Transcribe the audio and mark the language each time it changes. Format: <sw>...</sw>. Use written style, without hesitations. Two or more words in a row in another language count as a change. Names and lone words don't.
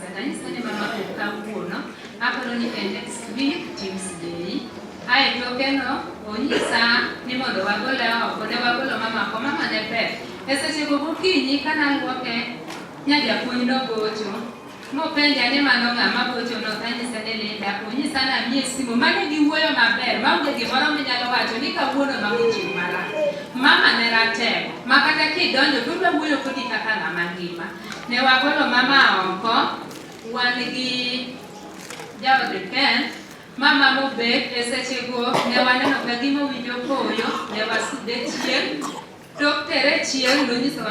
<luo>Nanyisa ni mama ok kawuono aparo ni en</luo> <en>next week Tuesday.</en> <luo>Ae tokeno onyisa ni mondo wagole oko. Ne wagolo mama ko mama ne ber. E seche go gokinyi kana luoke nya japuonj nogocho Mopenja ni mano ng'ama bocho no tanyisa ne Linda kunyisa na mie simu mane giwuoyo maber maonge gimoro minyalo wacho ni kawuono mamuchiw mara mama ne ratego makata kidonjo tudwa wuoyo kodi kaka ng'ama ngima ne wagolo mama oko wan gi jaode Ken mama mobet e sechego ne waneno ka gima winjo koyo ne wasude chieng' tok tere chieng' nonyisowa</luo>